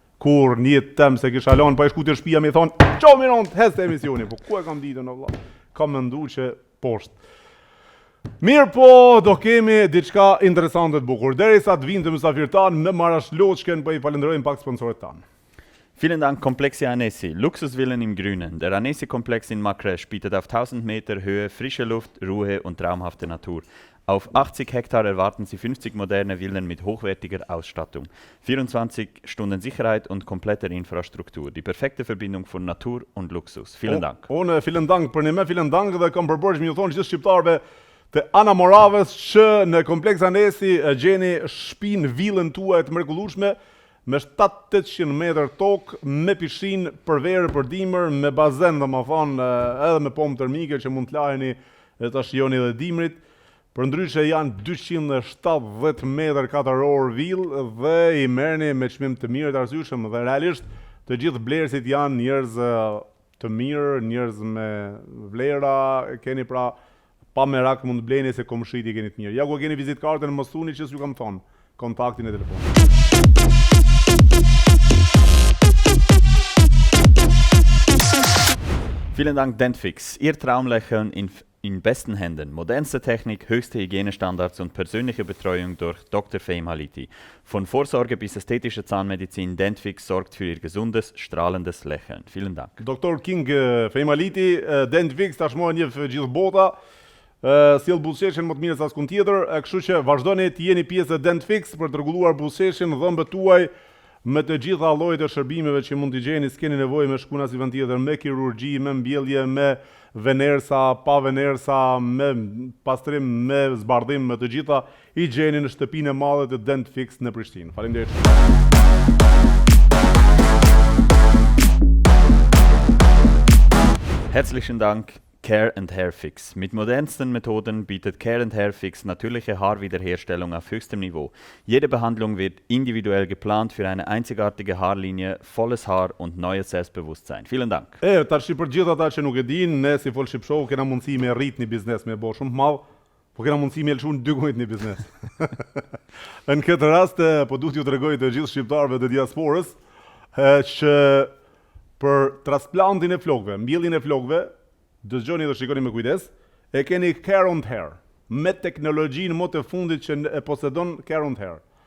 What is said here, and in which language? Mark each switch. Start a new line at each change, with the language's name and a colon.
Albanian: Kur një jetë temë se kisha lanë, pa e shku të shtëpia me thonë, qo Mirand, hes të emisioni, po ku e kam ditën o vlla? Kam mendu që poshtë. Mirë po, do kemi diçka interesante të bukur. Derisa të vinë të mysafirtan, me Marash Loçken, po i falenderojmë pak sponsorët tanë.
German: Vielen Dank Komplexi Anesi, Luxusvillen im Grünen. Der Anesi-Komplex in Makresch bietet auf 1000 Meter Höhe frische Luft, Ruhe und traumhafte Natur. Auf 80 Hektar erwarten Sie 50 moderne Villen mit hochwertiger Ausstattung, 24 Stunden Sicherheit und kompletter Infrastruktur. Die perfekte Verbindung von Natur und Luxus. Vielen Dank. Vielen Dank
Albanian: për një vielen Dank dhe kam përbërgjë më thonë gjithë shqiptarëve të Ana Moravës që në Kompleks Anesi gjeni shtëpinë, villën tuaj të mrekullueshme me 700-800 metër tokë, me pishinë për verë, për dimër, me bazen dhe më thonë edhe me pomë termike që mund të lajeni e ta shijoni edhe dimrit. Përndryshe janë 270 metër katror villë dhe i merrni me çmim të mirë të arsyeshëm dhe realisht të gjithë blerësit janë njerëz të mirë, njerëz me vlera, keni pra pa merak mund të bleni se komshit i keni të mirë. Ja ku keni vizitkartën mos thuni që s'ju kam thonë kontaktin e telefonit.
German: Vielen Dank Dentfix, Ihr Traumlächeln in besten Händen. Modernste Technik, höchste Hygienestandards und persönliche Betreuung durch Dr. Fehim Haliti. Von Vorsorge bis ästhetische Zahnmedizin, Dentfix sorgt für Ihr gesundes, strahlendes Lächeln. Vielen Dank. Dr.
Albanian: King Fehim Haliti, Dentfix tashmë një gjithë bota. Sjell buzëqeshjen më të mirë se askund tjetër, kështu që vazhdoni të jeni pjesë e Dentfix për të rregulluar buzëqeshjen, dhëmbët tuaj me të gjitha llojet e shërbimeve që mund t'i gjeni, s'keni nevojë me shkuna si vend tjetër, me kirurgji, me mbjellje, me venersa, pa venersa, me pastrim, me zbardhim, me të gjitha i gjeni në shtëpinë e madhe të Dentfix në Prishtinë. Faleminderit.
German: Herzlichen Dank Care & Hair Fix. Mit modernsten Methoden bietet Care & Hair Fix natürliche Haarwiederherstellung auf höchstem Niveau. Jede Behandlung wird individuell geplant für eine einzigartige Haarlinie, volles Haar und neues Selbstbewusstsein. Vielen Dank.
Albanian: Tash për gjithë ata që nuk e dinë, ne si Fol Shqip Show kena mundësi me rrit një biznes me bë shumë të madh, po kena mundësi me lëshu në 2 gojë një biznes. Në këtë rast po duhet ju tregoj të gjithë shqiptarëve të diasporës që për transplantin e flokëve, mbjelljen e flokëve, dëgjoni dhe shikoni me kujdes, e keni Care & Hair, me teknologjinë më të fundit që e posedon Care & Hair.